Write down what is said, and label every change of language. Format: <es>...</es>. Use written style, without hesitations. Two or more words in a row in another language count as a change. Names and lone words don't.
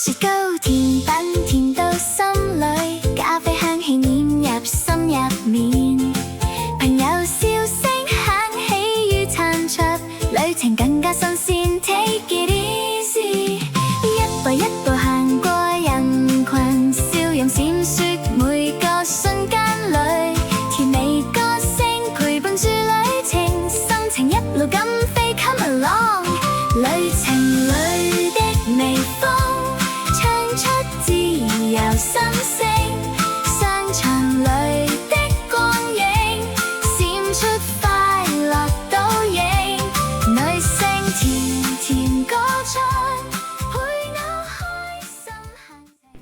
<yue>糕甜品甜到心裏，咖啡香氣黏入心入面，朋友笑聲響起於餐桌，旅程更加新鮮。</yue> <en>Take it easy，</en> <yue>一步一步行過人群，笑容閃爍每個瞬間裏，甜美歌聲陪伴住旅程，心情一路咁飛</yue> <en>Come along，</en> <yue>旅程裏的微風唱出自由心聲，商場裏的光影閃出快樂倒影，女聲甜甜歌唱，陪我開心行程。</yue>